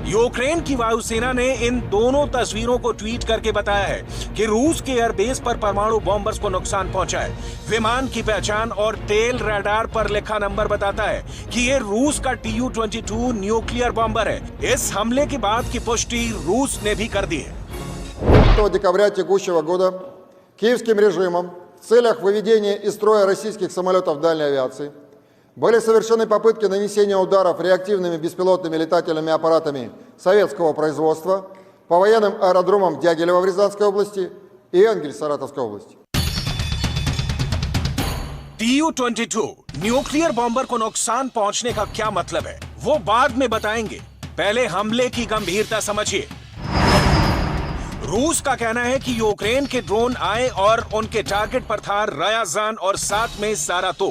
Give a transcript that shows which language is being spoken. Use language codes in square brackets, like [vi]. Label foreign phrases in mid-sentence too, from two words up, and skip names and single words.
[hi] यूक्रेन की वायुसेना ने इन दोनों तस्वीरों को ट्वीट करके बताया है कि रूस के एयरबेस पर परमाणु बॉम्बर्स को नुकसान पहुंचा है। विमान की पहचान और टेल रडार पर लिखा नंबर बताता है कि ये रूस का Tu-22 [en] nuclear bomber [hi] है। इस हमले के बाद की पुष्टि रूस ने भी कर दी है। [ru] 5 декабря текущего года киевским режимом в целях выведения из строя российских самолетов дальней авиации были совершены попытки нанесения ударов реактивными беспилотными летательными аппаратами советского производства по военным аэродромам Дягилева в Рязанской области и Энгель в Саратовской области. [hi] Tu-22 [en] nuclear bomber [hi] को नुकसान पहुंचने का क्या मतलब है, वो बाद में बताएंगे। पहले हमले की गंभीरता समझिए। रूस का कहना है कि यूक्रेन के ड्रोन आए और उनके टारगेट पर था रयाजान और साथ में सारातोव।